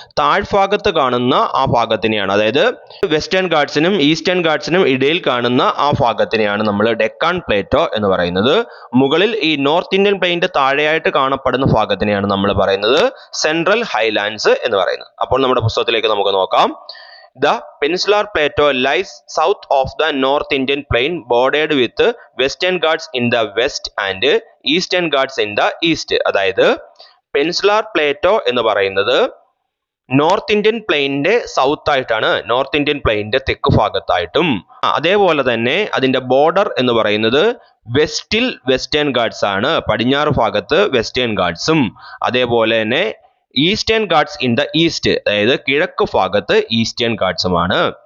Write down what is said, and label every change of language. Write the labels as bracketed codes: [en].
[ml] താഴ്ഭാഗത്ത് കാണുന്ന ആ ഭാഗത്തിനെയാണ്, അതായത് വെസ്റ്റേൺ ഗാട്സിനും ഈസ്റ്റേൺ ഗാട്സിനും ഇടയിൽ കാണുന്ന ആ ഭാഗത്തിനെയാണ് നമ്മൾ ഡെക്കാൻ പ്ലേറ്റോ എന്ന് പറയുന്നത്. മുകളിൽ ഈ നോർത്ത് ഇന്ത്യൻ പ്ലെയിൻ്റെ താഴെയായിട്ട് കാണപ്പെടുന്ന ഭാഗത്തിനെയാണ് നമ്മൾ പറയുന്നത് സെൻട്രൽ ഹൈലാൻഡ്സ് എന്ന് പറയുന്നത്. അപ്പോൾ നമ്മുടെ പുസ്തകത്തിലേക്ക് നമുക്ക് നോക്കാം. [en] The Peninsular Plateau lies south of the North Indian Plain, bordered with Western Ghats in the west and Eastern Ghats in the east. [ml] അതായത് പെനിൻസുലാർ പ്ലേറ്റോ എന്ന് പറയുന്നത് നോർത്ത് ഇന്ത്യൻ പ്ലെയിനിന്റെ സൗത്ത് ആയിട്ടാണ്, നോർത്ത് ഇന്ത്യൻ പ്ലെയിനിന്റെ തെക്ക് ഭാഗത്തായിട്ടും, അതേപോലെ തന്നെ അതിന്റെ ബോർഡർ എന്ന് പറയുന്നത് വെസ്റ്റിൽ വെസ്റ്റേൺ ഗാട്സ് ആണ്. പടിഞ്ഞാറ് ഭാഗത്ത് വെസ്റ്റേൺ ഗാട്സും അതേപോലെ തന്നെ [en] Eastern Ghats in the east, [ml] അതായത് കിഴക്ക് ഭാഗത്ത് ഈസ്റ്റേൺ ഗാട്സുമാണ്.